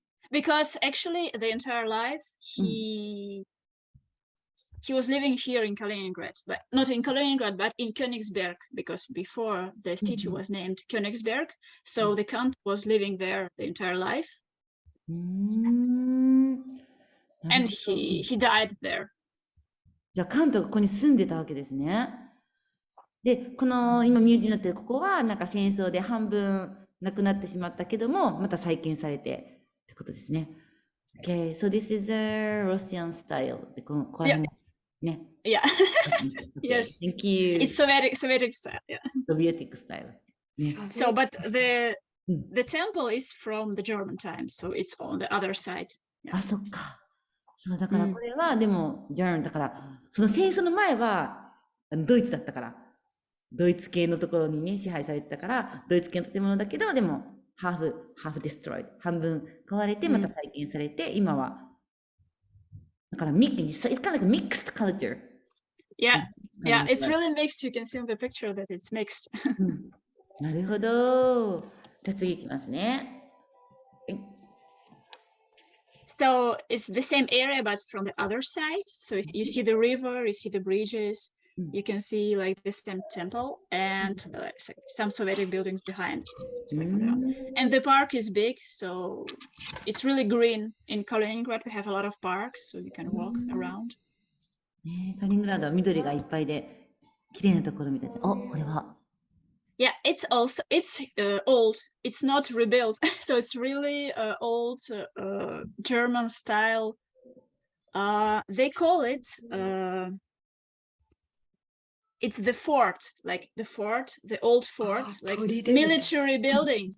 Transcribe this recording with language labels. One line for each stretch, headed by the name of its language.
English: Because actually, the entire life he was living here in Kaliningrad, but not in Kaliningrad, but in Königsberg, because before the city was named Königsberg, so the Kant was living there the entire life, and he died there.
Japanese: じゃあカントがここに住んでたわけですね。で、この今ミュージアムになってるここはなんか戦争で半分なくなってしまったけども、また再建されてってことですね。
English: Okay, so this is a Russian style.
Japanese: でここら辺ね。
English: Yeah. Okay, Yes. Thank you. It's Soviet style. Yeah. Soviet style. ね So, but the temple is from the German times, so it's on the other side.
Japanese: あ、そっか。そう、だからこれは、でも、ジャーンだから、その戦争の前は、ドイツだったから、ドイツ系のところにね、支配されてたから、ドイツ系の建物だけど、でも、ハーフデストロイド、半分壊れて、また再建されて、今は、だから、
English: it's kind of like a mixed culture. Yeah, yeah, it's really mixed. You can see on the picture that it's mixed.
Japanese: なるほど。じゃあ次いきますね。
English: So it's the same area, but from the other side. So you see the river, you see the bridges, you can see like the same temple and some Soviet buildings behind. And the park is big, so it's really green. In Kaliningrad, we have a lot of parks, so you can walk around.
Japanese: ね、カリングラードは緑がいっぱいで、綺麗なところみたいで。お、これは。
English: Yeah, it's old. It's not rebuilt, so it's really old German style. They call it. It's the fort, like the old fort, like military building.